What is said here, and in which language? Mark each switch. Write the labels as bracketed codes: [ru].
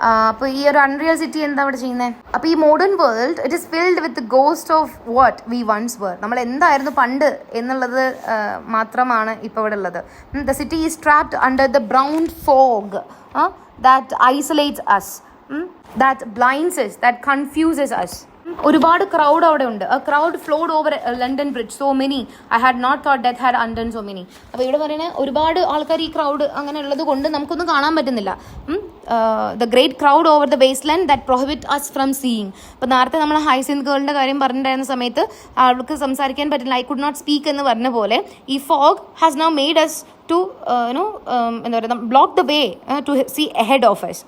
[ml] അപ്പോൾ ഈ ഒരു അൺറിയൽ സിറ്റി എന്താ ഇവിടെ ചെയ്യുന്നത്? [en] അപ്പോൾ ഈ modern world it is filled with ghost of what we once were. [ml] നമ്മൾ എന്തായിരുന്നു പണ്ട് എന്നുള്ളത് മാത്രമാണ് ഇപ്പോൾ ഇവിടെ ഉള്ളത്. [en] The city is trapped under the brown fog that isolates us, that blinds us, that confuses us. [ml] ഒരുപാട് ക്രൗഡ് അവിടെ ഉണ്ട്. [en] A crowd flowed over London Bridge so many, I had not thought death had undone so many. [ml] അപ്പോൾ ഇവിടെ പറയുന്നത് ഒരുപാട് ആൾക്കാർ ഈ crowd അങ്ങനെ ഉള്ളത് കൊണ്ട് നമുക്കൊന്നും കാണാൻ പറ്റുന്നില്ല. [en] The great crowd over the wasteland that prohibit us from seeing. [ml] അപ്പോൾ നേരത്തെ നമ്മൾ ഹൈസിന്ത് ഗേളിൻ്റെ കാര്യം പറഞ്ഞിട്ടുണ്ടായിരുന്ന സമയത്ത് ആൾക്ക് സംസാരിക്കാൻ പറ്റില്ല, [en] I could not speak [ml] എന്ന് പറഞ്ഞ പോലെ [en] ഈ fog has now made us to എന്താ പറയുക block the way to see ahead of us.